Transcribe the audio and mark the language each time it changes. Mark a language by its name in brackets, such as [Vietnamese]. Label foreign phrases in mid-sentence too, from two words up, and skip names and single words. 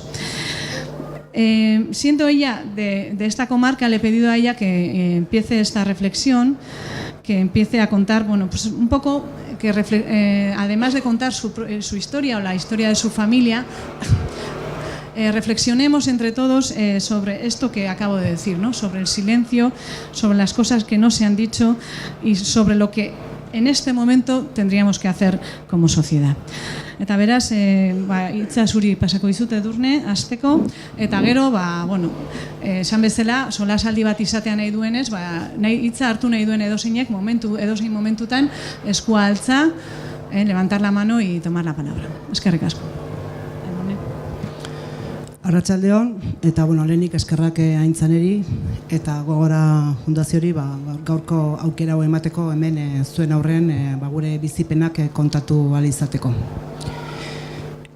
[Spanish] Siendo ella de esta comarca, le he pedido a ella que empiece esta reflexión, que empiece a contar, un poco, que además de contar su historia o la historia de su familia, reflexionemos entre todos sobre esto que acabo de decir, ¿no? Sobre el silencio, sobre las cosas que no se han dicho y sobre lo que en este momento tendríamos que hacer como sociedad. [Basque] Eta beraz, hitza zuri pasako dizut Edurne, hasteko, eta gero, esan bezala, solasaldi bat izatea nahi duenez, hitza hartu nahi duen edozeinek, edozein momentutan, eskua altza, [Spanish] levantar la mano y tomar la palabra. [Basque] Eskerrik asko. Arratsaldeon, eta lehenik eskerrak Aintzaneri eta Gogora Fundaziori gaurko aukera hau emateko hemen zuen aurren gure bizipenak kontatu ahal izateko.